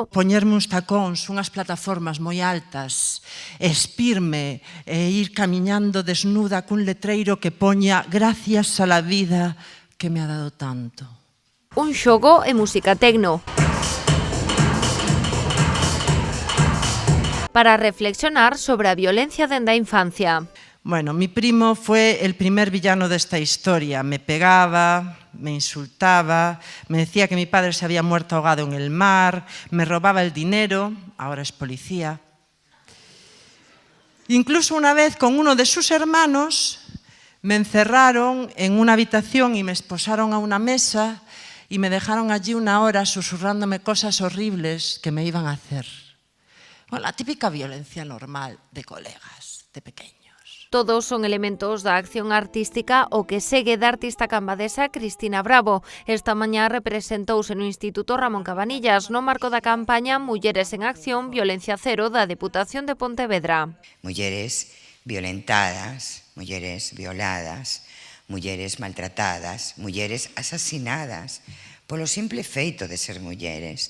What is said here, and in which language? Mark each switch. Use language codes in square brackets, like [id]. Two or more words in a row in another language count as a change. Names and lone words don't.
[gl] Poñerme uns tacóns, unhas plataformas moi altas, espirme e ir camiñando desnuda cun letreiro que poña [es] gracias a la vida que me ha dado tanto. [gl] Un xogo e música tecno. Para reflexionar sobre a violencia dende a infancia. [es] Bueno, mi primo fue el primer villano de esta historia. Me pegaba, me insultaba, me decía que mi padre se había muerto ahogado en el mar, me robaba el dinero, ahora es policía. Incluso una vez con uno de sus hermanos me encerraron en una habitación y me esposaron a una mesa y me dejaron allí una hora susurrándome cosas horribles que me iban a hacer. Bueno, la típica violencia normal de colegas, de pequeños. [gl] Todos son elementos da acción artística o que segue da artista cambadesa Cristina Bravo. Esta mañá representouse no Instituto Ramón Cabanillas no marco da campaña Mulleres en Acción, Violencia Cero da Deputación de Pontevedra. Mulleres violentadas, mulleres violadas, mulleres maltratadas, mulleres asasinadas polo simple feito de ser mulleres.